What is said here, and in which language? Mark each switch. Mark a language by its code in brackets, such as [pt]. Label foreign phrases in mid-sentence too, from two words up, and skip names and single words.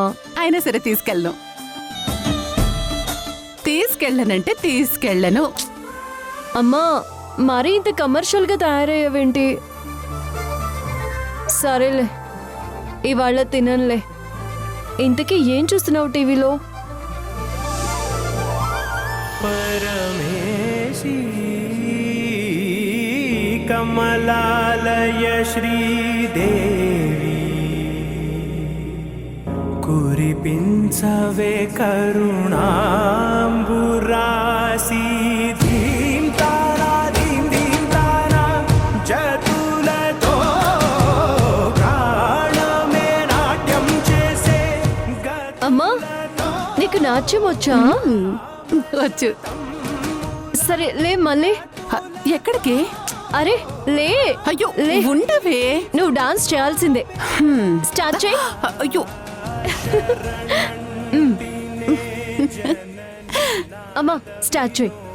[te] అయినా సరే తీసుకెళ్ళను. తీసుకెళ్ళనంటే తీసుకెళ్ళను. అమ్మా, మరీ ఇంత కమర్షియల్గా తయారయ్యావేంటి? సరేలే, ఇవాళ తిననులే. ఇంతకీ ఏం చూస్తున్నావు టీవీలో? పరమేశి కమలాలయ శ్రీదేవి కురిపించవే కరుణాంబురాశి ధీం తార ధీం ధీం తార జతులతో ప్రాణమే నాట్యం చేసే అమ్మా, నీకు నాట్యం వచ్చా? వచ్చు. సరే లే మళ్ళీ. ఎక్కడికి? అరే లే. అయ్యో లే. ఉండవే. నువ్వు డాన్స్ చేయాల్సిందే. స్టార్ట్ చేయి. అయ్యో అమ్మా స్టార్ట్ చేయి.